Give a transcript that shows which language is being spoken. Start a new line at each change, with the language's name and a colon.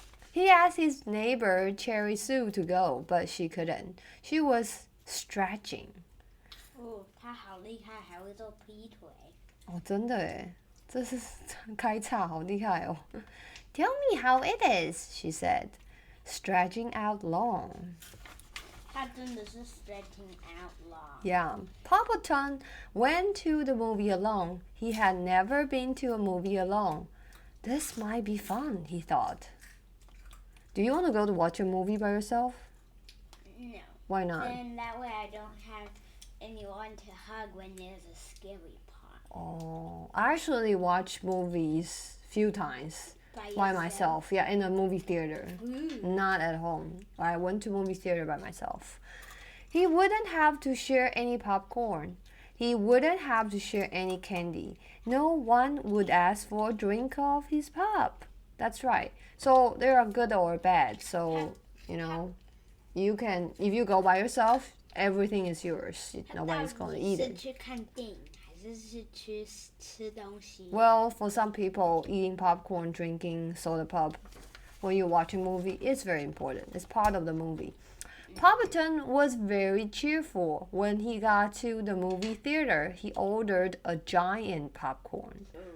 English: He asked his neighbor Cherry Sue to go, but she couldn't. She was stretching.
Chinese: 哦，他好厉害，还会做劈腿。哦，真的耶，这是开叉，好厉害哦。
English: Tell me how it is, she said, stretching out long.
Chinese: 他真的是
English: stretching out long. Yeah, Poppleton went to the movie alone. He had never been to a movie alone. This might be fun, he thought. Do you want to go to watch a movie by yourself? No. Why not? Then that way I don't have anyone to hug when there's a scary part. Oh, I actually watch movies few times by myself. Yeah, in a movie theater. Ooh. Not at home. I went to movie theater by myself. He wouldn't have to share any popcorn. He wouldn't have to share any candy. No one would ask for a drink of his pop. That's right. So they are good or bad. So, you can, if you go by yourself, everything is yours. Nobody's going to eat
Chinese: 是
English: it.
Chinese: 去看电影还是去吃东西
English: Well, for some people, eating popcorn, drinking soda pop when you watch a movie is very important. It's part of the movie. Poppleton was very cheerful. When he got to the movie theater, he ordered a giant popcorn.